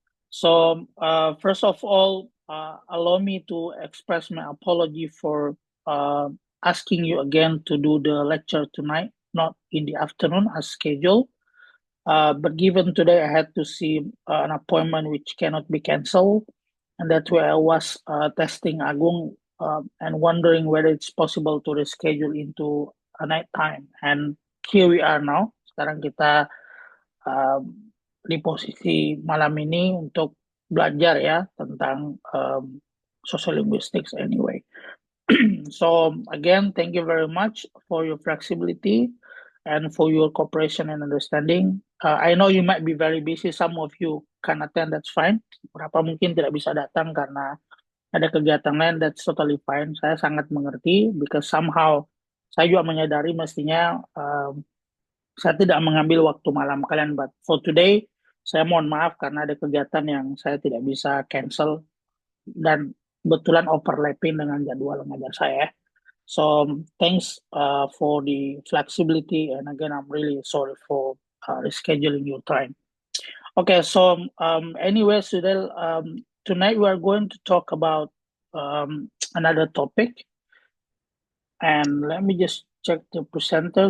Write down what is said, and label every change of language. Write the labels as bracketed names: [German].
[English] So, first of all, allow me to express my apology for asking you again to do the lecture tonight, not in the afternoon as scheduled. But given today I had to see an appointment which cannot be canceled, and that's why I was testing Agung and wondering whether it's possible to reschedule into a night time. And here we are now. [Indonesian] Sekarang kita di posisi malam ini untuk belajar ya tentang social linguistics [English] anyway. So again, thank you very much for your flexibility and for your cooperation and understanding. I know you might be very busy. Some of you can attend, that's fine. [Indonesian] Berapa mungkin tidak bisa datang karena ada kegiatan lain, [English] that's totally fine. [Indonesian] Saya sangat mengerti [English] because somehow [Indonesian] saya juga menyadari mestinya saya tidak mengambil waktu malam kalian, [English] but for today [Indonesian] saya mohon maaf karena ada kegiatan yang saya tidak bisa cancel dan kebetulan overlapping dengan jadwal mengajar saya. [English] So thanks for the flexibility, and again I'm really sorry for rescheduling your time. Okay, so anyway, Sudel, tonight we are going to talk about another topic, and let me just check the presenter.